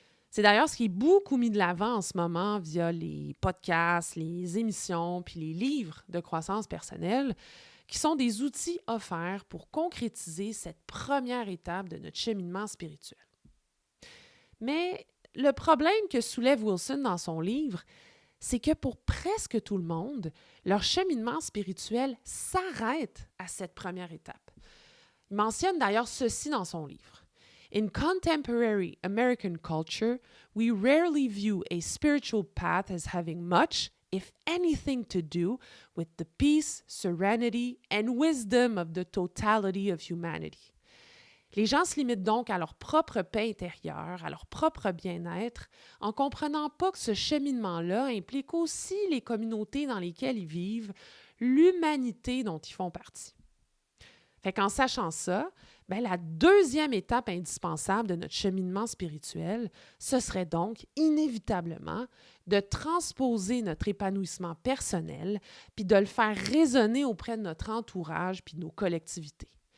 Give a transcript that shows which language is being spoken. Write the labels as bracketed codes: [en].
[fr] C'est d'ailleurs ce qui est beaucoup mis de l'avant en ce moment via les podcasts, les émissions, puis les livres de croissance personnelle, qui sont des outils offerts pour concrétiser cette première étape de notre cheminement spirituel. Mais le problème que soulève Wilson dans son livre, c'est que pour presque tout le monde, leur cheminement spirituel s'arrête à cette première étape. Il mentionne d'ailleurs ceci dans son livre. [en] In contemporary American culture, we rarely view a spiritual path as having much, if anything, to do with the peace, serenity, and wisdom of the totality of humanity. [fr] Les gens se limitent donc à leur propre paix intérieure, à leur propre bien-être, en comprenant pas que ce cheminement-là implique aussi les communautés dans lesquelles ils vivent, l'humanité dont ils font partie. Fait qu'en sachant ça, la deuxième étape indispensable de notre cheminement spirituel, ce serait donc inévitablement de transposer notre épanouissement personnel puis de le faire résonner auprès de notre entourage puis de nos collectivités.